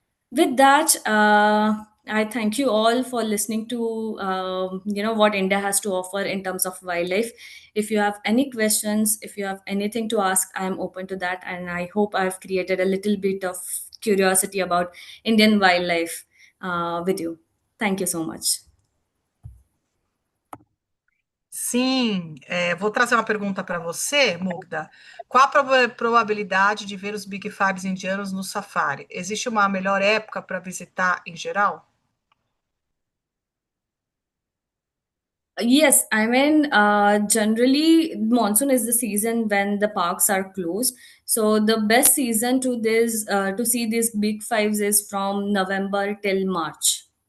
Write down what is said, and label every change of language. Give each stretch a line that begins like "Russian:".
English: With that, I thank you all for listening to what India has to offer in terms of wildlife. If you have any questions, if you have anything to ask, I am open to that, and I hope I've created a little bit of curiosity about Indian wildlife with you. Thank you so much.
Portuguese: Sim, vou trazer uma pergunta para você, Mugdha. Qual a probabilidade de ver os Big Fives indianos no safari? Existe uma melhor época para visitar em geral?
English: Yes, I mean, generally, monsoon is the season when the parks are closed. So the best season to see these big fives is from November till March.